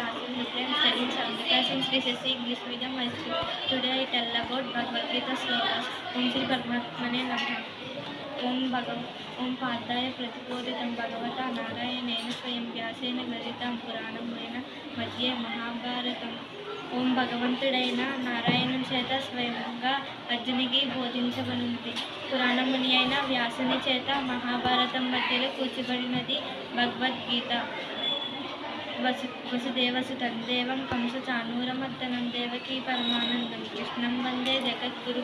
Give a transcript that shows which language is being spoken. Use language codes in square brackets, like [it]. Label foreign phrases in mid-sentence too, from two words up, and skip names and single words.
[en] welcome to friends studying Samhita since this is English medium high school. Today I tell about Bhagavad Gita slokas. [sa] ओम् श्री परमात्मने नमः. ओम पादाय प्रतिबोधितं भगवता नारायणेन स्वयं व्यासेन ग्रथितं पुराणमेन मध्ये महाभारतम् [te] ఓం భగవంతుడైన నారాయణుని చేత స్వయంగా అర్జునికి బోధించబడింది. పురాణముని అయిన వ్యాసుని చేత మహాభారతం మధ్యలో కూర్చబడినది భగవద్గీత. [sa] వసుదేవసుతం దేవం కంస చానూరమర్దనం దేవకీ పరమానందం కృష్ణం వందే జగద్గురు.